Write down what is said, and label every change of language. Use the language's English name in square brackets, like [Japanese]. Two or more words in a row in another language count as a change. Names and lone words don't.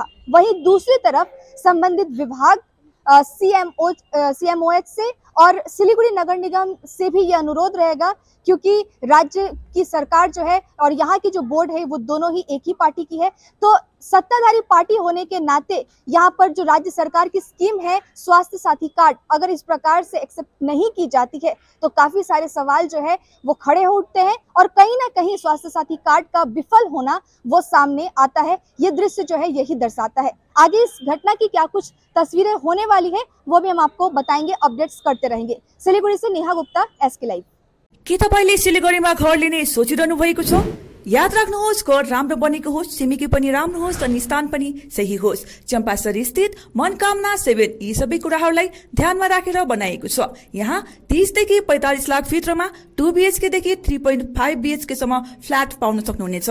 [Hindi] वहीं दूसरी तरफ संबंधित विभाग CMOH से और सिलीगुड़ी नगर निगम से भी ये अनुरोध रहेगा, क्योंकि राज्य की सरकार जो है और यहाँ की जो बोर्ड है वो दोनों ही एक ही पार्टी की है, तो सत्ताधारी पार्टी होने के नाते यहाँ पर जो राज्य सरकार की स्कीम है स्वास्थ्य साथी कार्ड, अगर इस प्रकार से एक्सेप्ट नहीं की जाती है तो काफी सारे सवाल जो है वो खड़े हो उठते हैं और कहीं ना कहीं स्वास्थ्य साथी कार्ड का विफल होना वो सामने आता है। ये दृश्य जो है यही दर्शाता है। आगे इस घटना की क्या कुछ तस्वीरें होने वाली है वो भी हम आपको बताएंगे, अपडेट्स करते रहेंगे। सिलीगुड़ी से नेहा गुप्ता, SK लाइभ। [Nepali] के तपाईले सिलीगुडीमा घर लिने सोचिरहनु भएको छ? याद राख्नुहोस्, घर राम्रो बनेको होस्, छिमेकी पनि राम्रो होस् अनि स्थान पनि सही होस्। चम्पासरी स्थित मनकामना 7 यी सबै कुराहरूलाई ध्यानमा राखेर बनाएको छ। यहाँ 30 देखि 45 लाख भित्रमा 2 BHK देखि 3.5 BHK सम्म फ्ल्याट पाउन सक्नुहुनेछ।